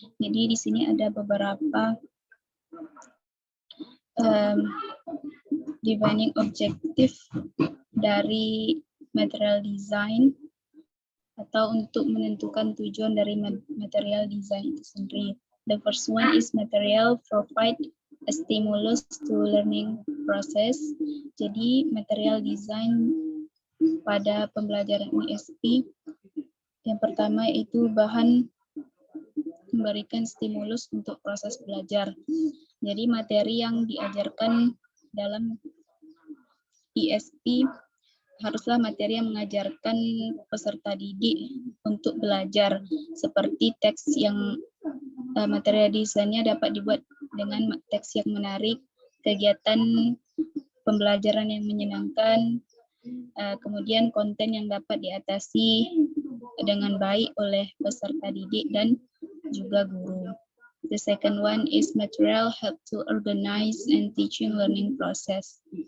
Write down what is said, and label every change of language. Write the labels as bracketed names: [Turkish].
[Indonesian] Jadi di sini ada beberapa defining objektif dari material design atau untuk menentukan tujuan dari material design itu sendiri. [English] The first one is material provide a stimulus to learning process. [Indonesian] Jadi material design pada pembelajaran ISP yang pertama itu bahan memberikan stimulus untuk proses belajar. Jadi materi yang diajarkan dalam ISP haruslah materi yang mengajarkan peserta didik untuk belajar, seperti teks yang materi desainnya dapat dibuat dengan teks yang menarik, kegiatan pembelajaran yang menyenangkan, kemudian konten yang dapat diatasi dengan baik oleh peserta didik dan juga guru. [English] The second one is material help to organize and teaching learning process.